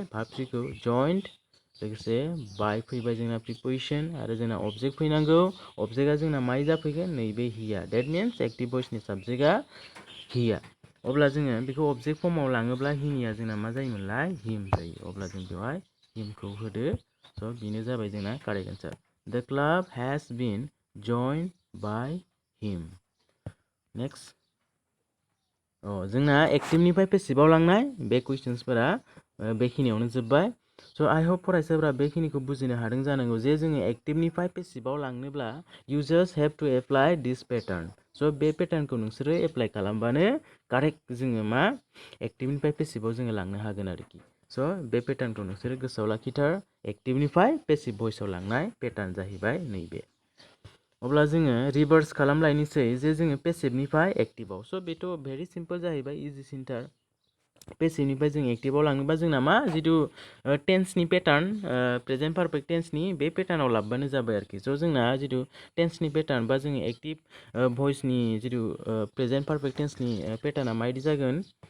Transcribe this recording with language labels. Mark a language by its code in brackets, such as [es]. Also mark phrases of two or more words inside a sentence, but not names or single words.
[en] verb threeखौ [brx] जइन्ट लोगोसे बाय फैबाय जोंना प्रिप'जिसन आरो जोंना अबजेक्ट फैनांगौ अबजेक्टआ जोंना माय जाफैगोन नैबे हिया [en] that means active voiceनि subjectआ [brx] हिया अब्ला जोङो बेखौ अबजेक्ट फर्माव लाङोब्ला हिनिया जोंना मा जायोमोनलाय हिम जायो अब्ला जों बेवहाय हिमखौ होदो स' बेनो जाबाय जोंना [en] correct answer the club has been joined by him next [brx] जोंना एक्टिभनिफ्राय पेसिभआव लांनाय बे कुइसन्सफोरा बेखिनियावनो जोब्बाय स' [en] I hope [brx] फरायसाफोरा बेखिनिखौ बुजिनो हादों जानांगौ जे जोङो एक्टिभनिफ्राय पेसिभआव लांनोब्ला [en] you just have to apply this pattern [brx] स' बे पेटार्नखौ नोंसोरो एप्लाइ खालामबानो कारेक्ट जोङो मा एक्टिभनिफ्राय पेसिभआव जोङो लांनो हागोन आरोखि स' बे पेटार्नखौ नोंसोरो गोसोआव लाखिथार एक्टिभनिफ्राय [en] passive voiceआव [brx] लांनाय पेटार्न जाहैबाय नैबे अब्ला जोङो रिभार्स खालामलायनोसै जे जोङो पेसिभनिफ्राय एक्टिभआव स' बेथ' [en] very simple [brx] जाहैबाय इजिसिनथार पेसिभनिफ्राय जों एक्टिभआव लाङोबा जोंना मा जिथु टेन्सनि पेटार्न [en] present perfect tenseनि [brx] बे पेटार्नाव लाबोबानो जाबाय आरोखि स' जोंना जिथु टेन्सनि पेटार्न बा जोङो [en] active voiceनि [brx] जिथु [en] present perfect tenseनि [brx] पेटार्ना माबायदि जागोन